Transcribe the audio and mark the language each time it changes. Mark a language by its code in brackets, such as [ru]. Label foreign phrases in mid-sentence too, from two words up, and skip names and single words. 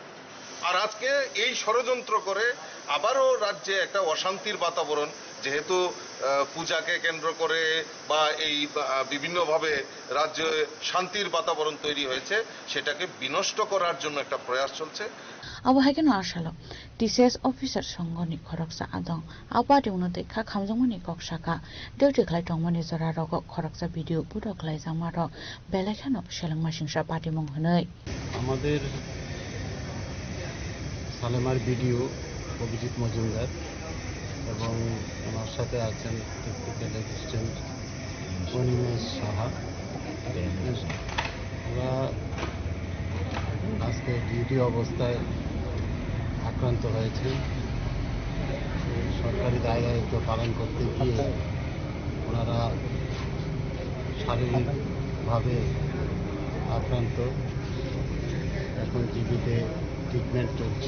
[bn] আর আজকে এই ষড়যন্ত্র করে আবারও রাজ্যে একটা অশান্তির বাতাবরণ, যেহেতু পূজাকে কেন্দ্র করে বা এই বিভিন্নভাবে রাজ্যে শান্তির বাতাবরণ তৈরি হয়েছে, সেটাকে বিনষ্ট করার জন্য একটা প্রয়াস চলছে। [trp] abo haikeno asalo TCS officer songoni khoroksa adong apati unate kha khamjongmani koksaka deuti khlai tongmani jora rogo khoroksa video pudo khlai jamaro belekhano selangma singsa party mong honoi [bn] আমাদের সালেমার ভিডিও অভিজিৎ মজুমদার এবং আমার সাথে আছেন টেকনিক্যাল অ্যাসিস্ট্যান্ট অনিমেষ সাহা। ওরা আজকে ডিউটি অবস্থায় আক্রান্ত হয়েছে, সরকারি দায়িত্ব পালন করতে গিয়ে ওনারা শারীরিকভাবে আক্রান্ত, এখন জিবিতে ট্রিটমেন্ট চলছে।